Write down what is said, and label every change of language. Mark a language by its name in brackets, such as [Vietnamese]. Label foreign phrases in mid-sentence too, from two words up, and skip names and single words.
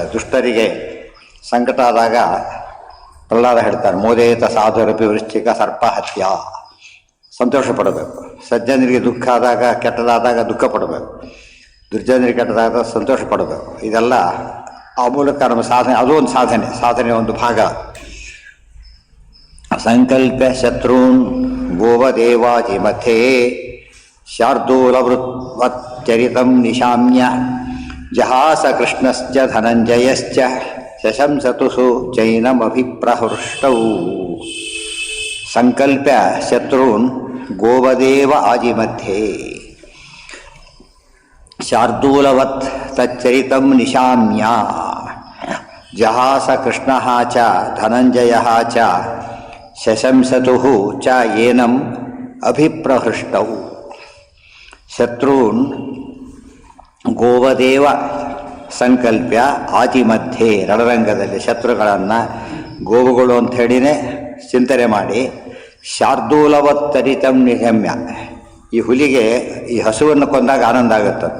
[Kannada] ದುಷ್ಟರಿಗೆ ಸಂಕಟ ಆದಾಗ ಪ್ರಹ್ಲಾದ ಹೇಳ್ತಾರೆ, [Sanskrit] ಮೋದೇತ ಸಾಧುರಪಿ ವೃಶ್ಚಿಕ ಸರ್ಪ ಹತ್ಯ. [Kannada] ಸಂತೋಷ ಪಡಬೇಕು. ಸಜ್ಜನರಿಗೆ ದುಃಖ ಆದಾಗ, ಕೆಟ್ಟದಾದಾಗ ದುಃಖ ಪಡಬೇಕು. ದುರ್ಜನರಿಗೆ ಕೆಟ್ಟದಾದಾಗ ಸಂತೋಷ ಪಡಬೇಕು. ಇದೆಲ್ಲ ಆ ಮೂಲಕ ನಮ್ಮ ಸಾಧನೆ, ಅದು ಒಂದು ಸಾಧನೆಯ ಒಂದು ಭಾಗ. [Sanskrit] ಸಂಕಲ್ಪ ಶತ್ರುನ್ ಗೋವದೇವಾಜಿ ಮಧ್ಯೆ ಶಾರ್ದೂಲವೃತ್ವಚ್ಚರಿತಂ ನಿಶಾಮ್ಯ ಜಹಾಸ ಕೃಷ್ಣಶ್ಚ ಧನಂಜಯಶ್ಚ ಶಶಂಸತುಸು ಚೈನಮಭಿಪ್ರಹೃಷ್ಟೌ. ಸಂಕಲ್ಪ್ಯ ಶತ್ರುನ್ ಗೋವದೇವ ಆಜಿಮಧ್ಯೆ ಶಾರ್ದೂಲವತ್ ತಚ್ಚರಿತಂ ನಿಶಾಮ್ಯ ಜಹಾಸ ಕೃಷ್ಣಃ ಚ ಧನಂಜಯಃ ಚ ಶಶಂಸತುಃ ಚ ಏನಂ ಅಭಿಪ್ರಹೃಷ್ಟೌ. ಶತ್ರುನ್ ಗೋವದೇವ ಸಂಕಲ್ಪ್ಯ ಆಜಿಮಧ್ಯೆ, [Kannada] ರಣರಂಗದಲ್ಲಿ ಶತ್ರುಗಳನ್ನು ಗೋವುಗಳು ಅಂತ ಹೇಳಿನೇ ಚಿಂತನೆ ಮಾಡಿ [Sanskrit] ಶಾರ್ದೂಲವತ್ತರಿತಂ ನಿಶಮ್ಯ, [Kannada] ಈ ಹುಲಿಗೆ ಈ ಹಸುವನ್ನು ಕೊಂದಾಗ ಆನಂದ ಆಗುತ್ತಂತೆ.